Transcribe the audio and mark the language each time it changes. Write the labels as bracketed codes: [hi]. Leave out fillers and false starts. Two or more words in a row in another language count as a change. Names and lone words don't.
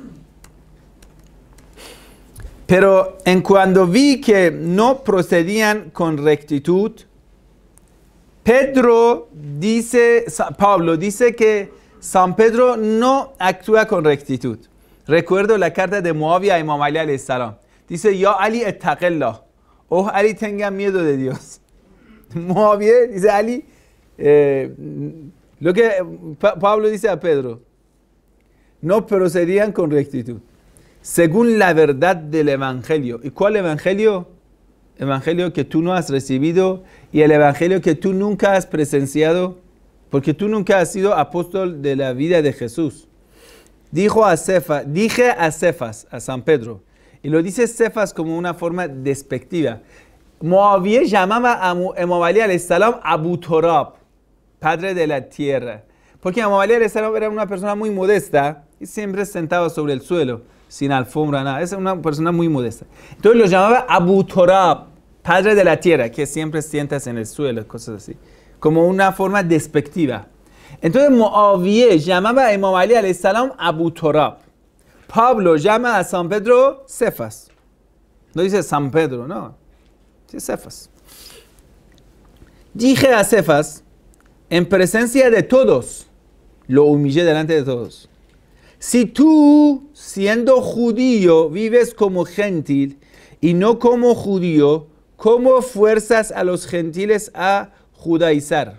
[es] Pero en cuando vi que no procedían con rectitud, Pablo dice que San Pedro no actúa con rectitud. Recuerdo la carta de Muawiyah a Imam Ali [ar] عليه السلام. [es] Dice, [ar] يا علي اتق الله. [es] Oh Ali, tenga miedo de Dios. Muawiyah dice, Ali, lo que Pablo dice a Pedro, no procedían con rectitud, según la verdad del Evangelio. ¿Y cuál Evangelio? Evangelio que tú no has recibido y el Evangelio que tú nunca has presenciado, porque tú nunca has sido apóstol de la vida de Jesús. Dije a Cefas, a San Pedro, y lo dice Cefas como una forma despectiva. Muawiya llamaba a Imam Ali [ar] عليه السلام [es] Abu Turab, padre de la tierra. Porque Imam Ali [ar] عليه السلام [es] era una persona muy modesta y siempre sentaba sobre el suelo, sin alfombra, nada. Es una persona muy modesta. Entonces lo llamaba Abu Turab, padre de la tierra, que siempre sientas en el suelo, cosas así. Como una forma despectiva. Entonces Muawiya llamaba a Imam Ali [ar] عليه السلام [es] Abu Turab. Pablo llama a San Pedro Cefas. No dice San Pedro, no. Dice Cefas. Dije a Cefas, en presencia de todos, lo humillé delante de todos. Si tú, siendo judío, vives como gentil y no como judío, ¿cómo fuerzas a los gentiles a judaizar?